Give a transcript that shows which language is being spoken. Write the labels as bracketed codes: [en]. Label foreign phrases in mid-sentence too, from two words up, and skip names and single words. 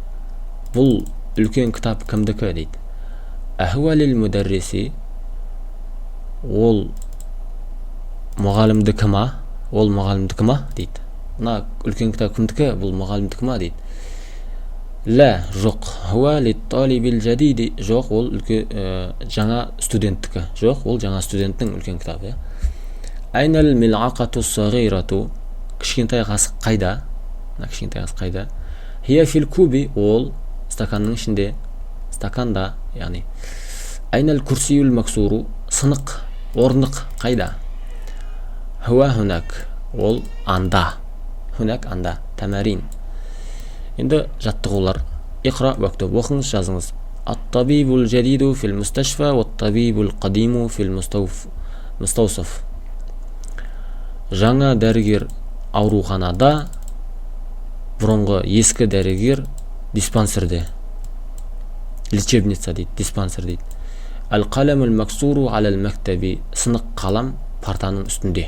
[kk] Бұл үлкен кітап кімдікі дейді. [ar] أهو للمدرس, [kk] ол мұғалімдікі ма, ол мұғалімдікі ма дейді. Мына үлкен кітап кімдікі, бұл мұғалімдікі ма дейді. Ла, жоқ. [ar] هو للطالب الجديد, [kk] жоқ, ол жаңа студенттікі. Жоқ, ол жаңа студенттің үлкен кітабы. [ar] أين الملعقة الصغيرة, [kk] кішкентай қасық қайда? Кішкентай қасық қайда? [ar] هي في الكوب, [kk] ол стаканның ішінде, стаканда, яғни. [ar] أين الكرسي المكسور, [kk] сынық, орындық қайда? [ar] هو هناك, [kk] ол анда. Хунак анда, тамарин. Енді жаттығулар. [ar] اقرأ واكتب, [kk] оқыңыз, жазыңыз. [ar] الطبيب الجديد في المستشفى والطبيب القديم في المستوصف. [kk] Жаңа дәрігер ауруханада, бұрынғы ескі дәрігер диспансерде. Лечебница дейді, диспансер дейді. [ar] القلم المكسور على المكتب, [kk] сынық қалам партаның үстінде.